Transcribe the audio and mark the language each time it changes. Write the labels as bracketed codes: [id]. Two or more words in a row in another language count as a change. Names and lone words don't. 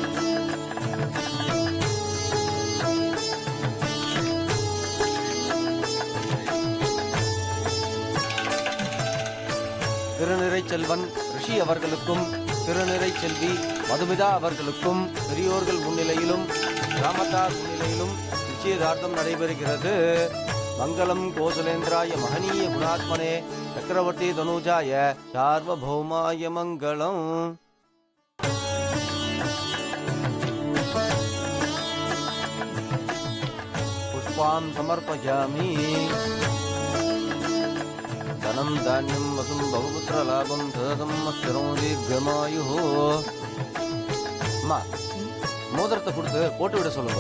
[ta] திருநிறை செல்வன் ரிஷி அவர்களுக்கும் திருநிறை செல்வி மதுமிதா அவர்களுக்கும் பெரியோர்கள் முன்னிலையிலும் கிராமத்தார் முன்னிலையிலும் நிச்சயதார்த்தம் நடைபெறுகிறது. [sa] मङ्गलं कोसलेन्द्राय महनीय गुणात्मने चक्रवर्ति तनूजाय सार्वभौमाय मङ्गलम्. पुष्पां समर्पयामि. धनं धान्यं वसुं बहुपुत्रलाभं सततं अस्थिरो दीर्घमायुः. [ta] அம்மா மோதிரத்தை கொடுத்து போட்டு விட சொல்லுங்க.